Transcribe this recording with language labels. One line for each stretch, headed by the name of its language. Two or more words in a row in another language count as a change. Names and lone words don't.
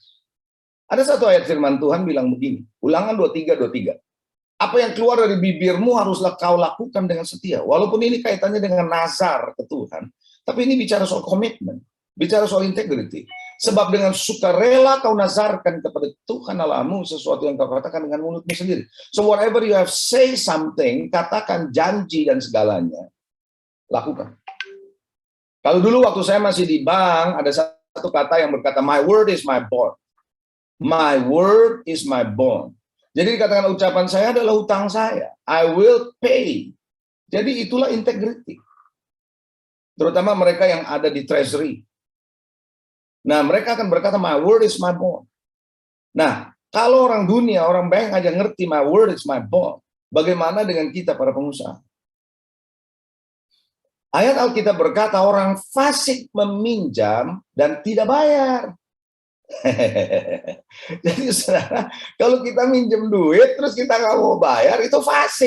Indonesian: Ada satu ayat firman Tuhan bilang begini, Ulangan 23:23. Apa yang keluar dari bibirmu haruslah kau lakukan dengan setia. Walaupun ini kaitannya dengan nazar ke Tuhan, tapi ini bicara soal komitmen, bicara soal integrity. Sebab dengan sukarela kau nazarkan kepada Tuhan Allahmu sesuatu yang kau katakan dengan mulutmu sendiri.
English: So whatever you have say something,
Indonesian: katakan janji dan segalanya, lakukan. Kalau dulu waktu saya masih di bank, ada satu kata yang berkata,
English: my word is my bond. My word is my bond.
Indonesian: Jadi dikatakan ucapan saya adalah hutang saya.
English: I will pay.
Indonesian: Jadi itulah integrity. Terutama mereka yang ada di treasury. Nah, mereka akan berkata, my word is my bond. Nah, kalau orang dunia, orang bank aja ngerti
English: my word is my bond.
Indonesian: Bagaimana dengan kita para pengusaha? Ayat Alkitab berkata, orang fasik meminjam dan tidak bayar. Jadi saudara, kalau kita minjem duit terus kita nggak mau bayar, itu fasik.